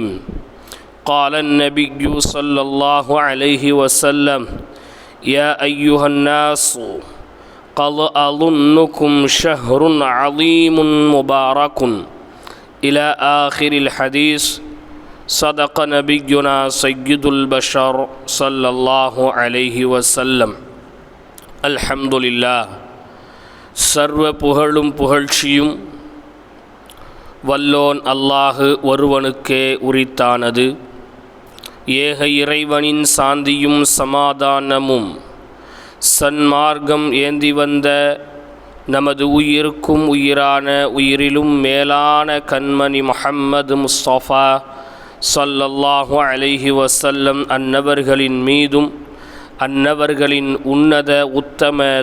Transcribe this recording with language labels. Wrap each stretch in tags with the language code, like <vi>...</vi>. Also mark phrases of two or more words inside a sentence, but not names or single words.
<ar>قال النبي صلى الله عليه وسلم: يا أيها الناس قد أظنكم شهر عظيم مبارك إلى آخر الحديث. صدق نبينا سيد البشر صلى الله عليه وسلم. الحمد لله.</ar> <ta>சர்வ புகழும் புகழ்ச்சியும் வல்லோன் அல்லாஹ் ஒருவனுக்கே உரித்தானது. ஏக இறைவனின் சாந்தியும் சமாதானமும் சன்மார்க்கம் ஏந்தி வந்த நமது உயிருக்கும் உயிரான உயிரிலும் மேலான கண்மணி முஹம்மது முஸ்தஃபா</ta> <ar>صلى الله عليه وسلم</ar> <ta>அன்னவர்களின் மீதும் அன்னவர்களின் உன்னத உத்தம</ta>